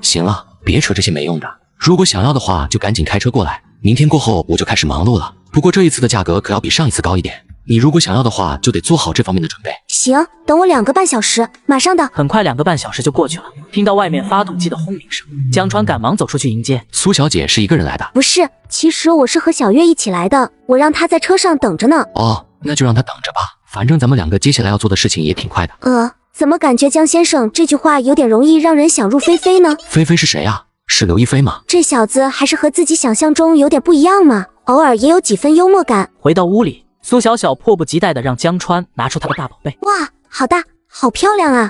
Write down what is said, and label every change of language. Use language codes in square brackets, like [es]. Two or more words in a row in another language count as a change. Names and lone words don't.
[zh] 行了，別扯這些沒用的，如果想要的話就趕緊開車過來，明天過後我就開始忙碌了。不過這一次的價格可要比上一次高一點，你如果想要的話就得做好這方面的準備。行，等我2個半小時，馬上的。很快2個半小時就過去了，聽到外面發動機的轟鳴聲，江川趕忙走出去迎接。蘇小姐是一個人來的？不是，其實我是和小月一起來的，我讓她在車上等着呢。哦，那就讓她等着吧，反正咱們2個接下來要做的事情也挺快的。怎麼感覺江先生這句話有點容易讓人想入非非呢？菲菲是誰啊？是劉亦菲嗎？這小子還是和自己想象中有點不一樣嘛，偶爾也有幾分幽默感。回到屋裡，蘇小小迫不及待地讓江川拿出他的大寶貝。哇，好大，好漂亮啊！